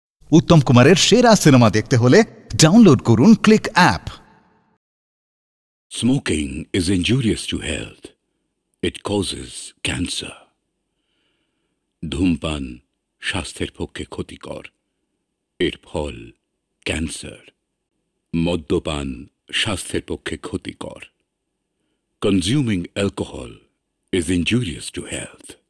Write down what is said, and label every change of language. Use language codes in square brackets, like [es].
[bn] উত্তম কুমারের সেরা সিনেমা দেখতে হলে ডাউনলোড করুন click app. [en] Smoking is injurious to health. It causes cancer. [bn] ধূমপান স্বাস্থ্যের পক্ষে ক্ষতিকর, এর ফল ক্যান্সার। মদ্যপান স্বাস্থ্যের পক্ষে ক্ষতিকর। [en] Consuming alcohol is injurious to health.